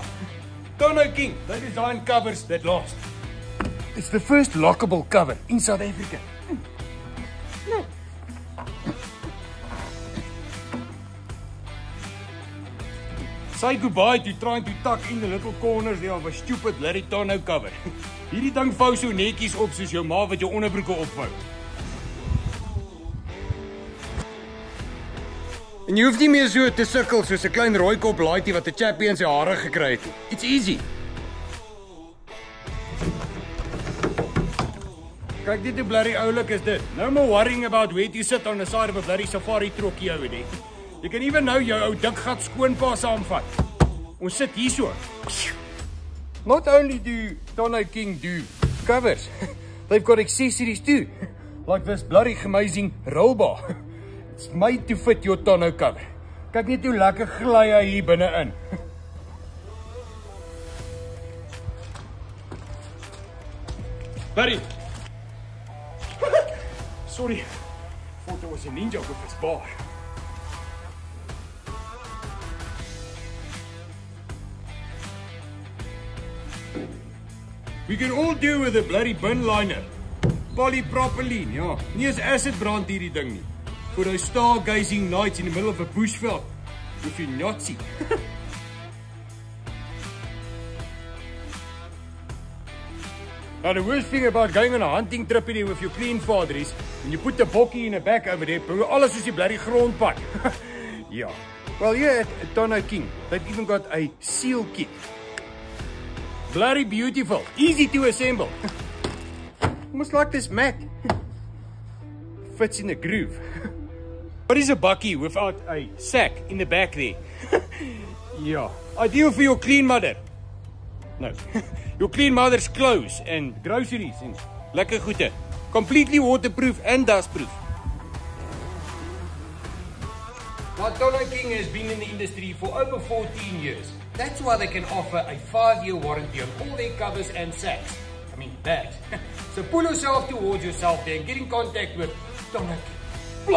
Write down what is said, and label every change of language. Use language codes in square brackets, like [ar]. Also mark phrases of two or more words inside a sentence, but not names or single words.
[en] Tonneau King, they design covers that last. It's the first lockable cover in South Africa. Say goodbye to trying to tuck in the little corners there of a stupid bloody tonneau cover. [af] Hierdie ding vou so netjies op soos jou ma wat jou onderbroeke opvou. En jy hoef nie meer so te sukkel soos 'n klein rooi kop laaitjie wat 'n chappie in sy hare gekry het. [en] It's easy. [af] Kijk dit hoe bloody oulik is dit. [en] No more worrying about where to sit on the side of a bloody safari [af] trokkie ou nie. Jy kan even nou jou ou dikgat skoonpa saamvat. Ons sit hier so. [en] Not only do Tonneau King do covers, they've got accessories too. Like this bloody amazing roll bar. It's made to fit your tonneau cover. [af] Kyk net hoe lekker gly hy hier binne in. [en] Buddy. Sorry, thought there was a ninja with his bar. We can all do with a bloody bin liner. Polypropylene, [af] ja. Nie as [en] acid brand [af] hierdie ding nie. [en] For those stargazing nights in the middle of a bushveld with your Nazi. Now the worst thing about going on a hunting trip there with your clean father is when you put the bokkie in the back over there, bro, [af] alles is die bloody grondpad. [en] Yeah. Well, here at Tonneau King, they've even got a seal kit. Bloody beautiful, easy to assemble. Almost like this mat. Fits in the groove. What is a bakkie without a sack in the back there? Yeah. Ideal for your clean mother. No. Your clean mother's clothes and groceries and [af] lekker goede. [en] Completely waterproof and dustproof. Now, Tonneau King has been in the industry for over 14 years. That's why they can offer a 5-year warranty on all their covers and sacks. I mean, bags. So pull yourself towards yourself there and get in contact with Tonneau King.